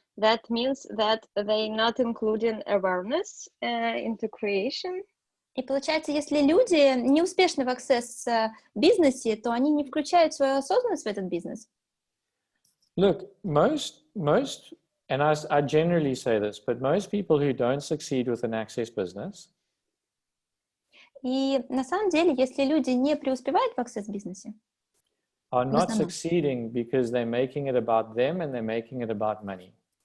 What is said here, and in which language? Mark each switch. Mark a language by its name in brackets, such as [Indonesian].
[English] That means that they not including awareness into creation. [Russian] И получается, если люди не успешны в аксесс-бизнесе, то они не включают свою осознанность в этот бизнес. [English] Look, most, and I generally say this, but most people who don't succeed with an access business, [Russian] и на самом деле, если люди не преуспевают в аксесс-бизнесе, [English] are not succeeding because they're making it about them and they're making it about money.